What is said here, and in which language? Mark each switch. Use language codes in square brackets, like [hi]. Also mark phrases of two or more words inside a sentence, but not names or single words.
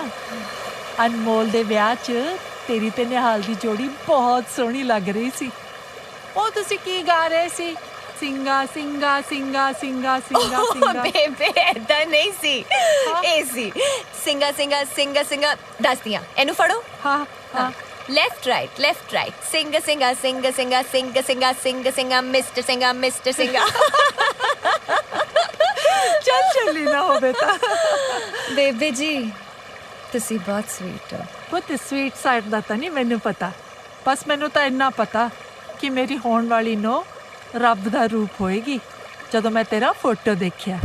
[pa] ਅਨਮੋਲ ਦੇ ਵਿਆਹ 'ਚ ਤੇਰੀ ਤੇ ਨਿਹਾਲ ਦੀ ਜੋੜੀ ਬਹੁਤ ਸੋਹਣੀ ਲੱਗ ਰਹੀ ਸੀ। ਉਹ ਤੁਸੀਂ ਕੀ ਗਾ ਰਹੇ ਸੀ? ਸਿੰਗਾ ਸਿੰਗਾ ਸਿੰਗਾ ਸਿੰਗਾ ਸਿੰਗਾ ਸਿੰਗਾ। ਬੇਬੇ ਐਦਾਂ ਨਹੀਂ ਸੀ, ਇਹ ਸੀ ਸਿੰਗਾ ਸਿੰਗਾ ਸਿੰਗਾ ਸਿੰਗਾ। ਦੱਸਦੀਆਂ, ਇਹਨੂੰ ਫੜੋ। ਹਾਂ ਹਾਂ। [en] Left right, singa singa singa singa singa singa singa singa Mr. Singa Mr. Singa। [pa] ਚੱਲੀ ਨਾ ਹੋਵੇ ਤਾਂ। ਬੇਬੇ ਜੀ, ਤੁਸੀਂ ਬਹੁਤ ਸਵੀਟ ਹੋ। ਪੁੱਤ, [en] sweet side [pa] ਦਾ ਤਾਂ ਨਹੀਂ ਮੈਨੂੰ ਪਤਾ, ਬਸ ਮੈਨੂੰ ਤਾਂ ਇੰਨਾ ਪਤਾ ਕਿ ਮੇਰੀ ਹੋਣ ਵਾਲੀ ਨੋ ਰੱਬ ਦਾ ਰੂਪ ਹੋਏਗੀ ਜਦੋਂ ਮੈਂ ਤੇਰਾ ਫੋਟੋ ਦੇਖਿਆ।